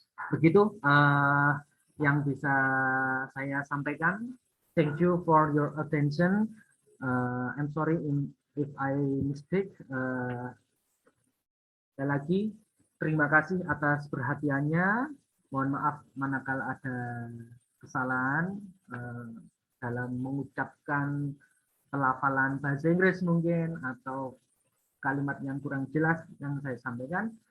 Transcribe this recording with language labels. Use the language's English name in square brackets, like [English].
[Indonesian] Begitu yang bisa saya sampaikan. [English] Thank you for your attention. I'm sorry if I mistake. [Indonesian] Sekali lagi, terima kasih atas perhatiannya. Mohon maaf manakala ada kesalahan dalam mengucapkan pelafalan bahasa Inggris mungkin atau kalimat yang kurang jelas yang saya sampaikan.